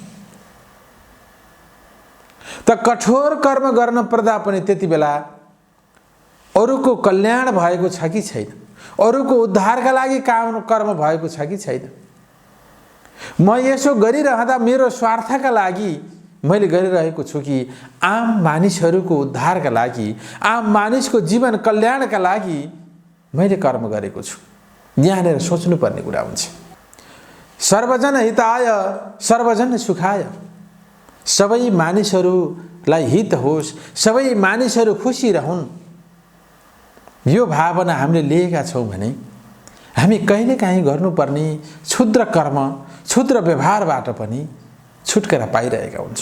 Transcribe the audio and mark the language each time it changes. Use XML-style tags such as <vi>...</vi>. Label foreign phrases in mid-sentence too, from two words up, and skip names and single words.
<ne>त कठोर कर्म गर्न पर्दा पनि त्यति बेला अरूको कल्याण भएको छ कि छैन, अरूको उद्धारका लागि कर्म भएको छ कि छैन। म यसो गरिरहँदा मेरो स्वार्थका लागि मैले गरिरहेको छु कि आम मानिसहरूको उद्धारका लागि, आम मानिसको जीवन कल्याणका लागि मैले कर्म गरेको छु। यहाँनिर सोच्नुपर्ने कुरा हुन्छ।</ne> <sa>सर्वजन हिताय सर्वजन सुखाय,</sa> <ne>सबै मानिसहरूलाई हित होस्, सबै मानिसहरू खुसी रहन्, यो भावना हामीले लिएका छौँ भने हामी कहिलेकाहीँ गर्नुपर्ने क्षुद्र कर्म, क्षुद्र व्यवहारबाट पनि छुटकारा पाइरहेका हुन्छौँ।</ne>